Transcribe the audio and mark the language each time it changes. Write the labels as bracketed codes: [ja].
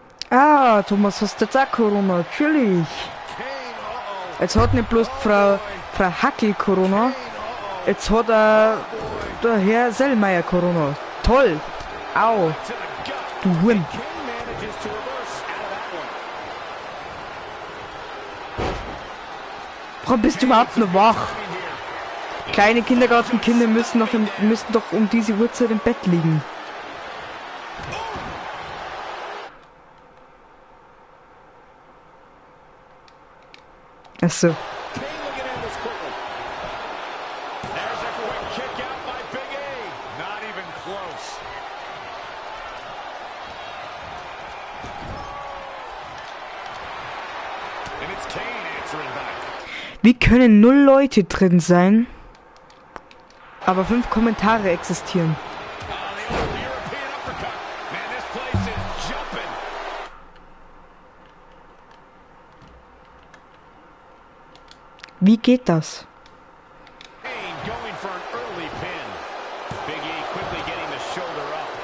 [de] Ah, Thomas, hast du jetzt auch Corona? Natürlich. [en] Kane, [de] Jetzt hat nicht bloß Frau Hackel Corona, jetzt hat der Herr Sellmeier Corona. Toll. Au. Du Huhn. [en] Kane manages to reverse out of that one. [de] Warum bist du überhaupt noch wach? Kleine Kindergartenkinder müssen doch um diese Uhrzeit im Bett liegen. Achso. [en] Kane looking at this quickly. There's a quick kick out by Big E. Not even close. And it's Kane answering back. [de] Wie können 0 Leute drin sein, aber 5 Kommentare existieren? [en] Oh, the old European uppercut. Man, this place is jumping. [de] Wie geht das? [en] Kane going for an early pin. Big E quickly getting the shoulder up.